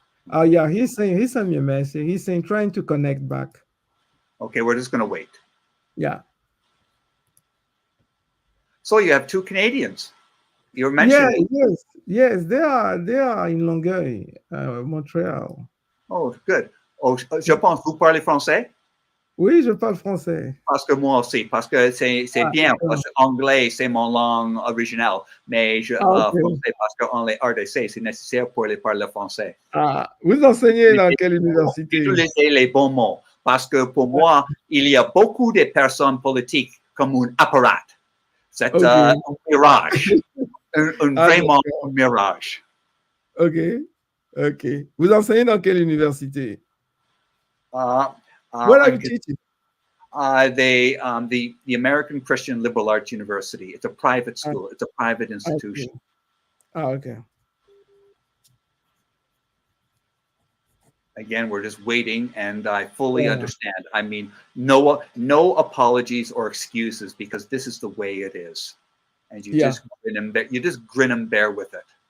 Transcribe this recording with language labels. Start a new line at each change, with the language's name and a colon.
English: Oh yeah, he sent me a message. He's saying trying to connect back. Okay, we're just gonna wait. Yeah. So you have two Canadians. You were mentioning. Yes, they are in Longueuil, Montréal. Oh, good.
French: Oh, je pense vous parlez français? Oui, je parle français. Parce que moi aussi, parce que c'est bien, parce que anglais, c'est mon langue originale, mais français, parce qu'en les RDC, c'est nécessaire pour les parler français. Vous enseignez dans quelle université? Utilisez les bons mots, parce que pour moi, il y a beaucoup de personnes politiques comme un apparat. C'est un mirage, vraiment un mirage. Ok. Vous enseignez dans quelle université?
English: What are you teaching? The American Christian Liberal Arts University. It's a private school. It's a private institution. Okay. Again, we're just waiting, and I fully understand. I mean, no apologies or excuses, because this is the way it is, and you just grin and bear with it.